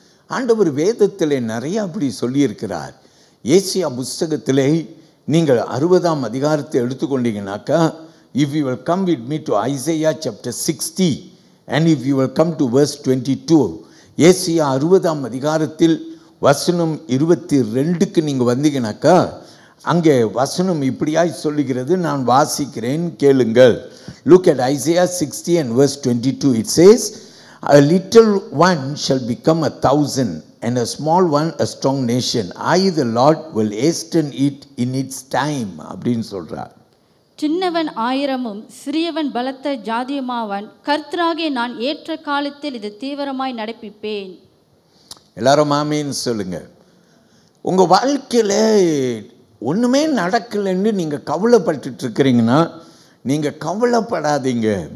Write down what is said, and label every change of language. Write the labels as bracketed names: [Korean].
[Tamil] ஆண்டவர் வேதத்திலே நிறைய அப்படி சொல்லியிருக்கிறார். ஏசியா புஸ்தகத்திலே நீங்கள் 60ஆம் அதிகாரத்தை எடுத்துக்கொண்டீங்கன்னாக்கா, [English] if you will come with me to Isaiah chapter 60 and if you will come to verse 22, [Tamil] Asia 60ஆம் அதிகாரத்தில் வசனம் 22க்கு நீங்கள் வந்தீங்கன்னாக்கா, அங்கே வசனம் இப்படியாய் சொல்லுகிறது. நான் வாசிக்கிறேன், கேளுங்கள். [English] Look at Isaiah 60 and verse 22. It says, "A little one shall become 1,000 and a small one a strong nation. I the Lord will hasten it in its time." [Tamil] அப்படின்னு சொல்றார். சின்னவன் 1000 சிறியவன் பலத்த ஜாதியுமாவான். கர்த்தராகிய நான் ஏற்ற காலத்தில் இது தீவிரமாய் நடப்பிப்பேன். எல்லாரும் ஆமீன் சொல்லுங்க. உங்கள் வாழ்க்கையில் ஒன்றுமே நடக்கலைன்னு நீங்கள் கவலைப்பட்டு இருக்கிறீங்கன்னா, நீங்கள் கவலைப்படாதீங்க.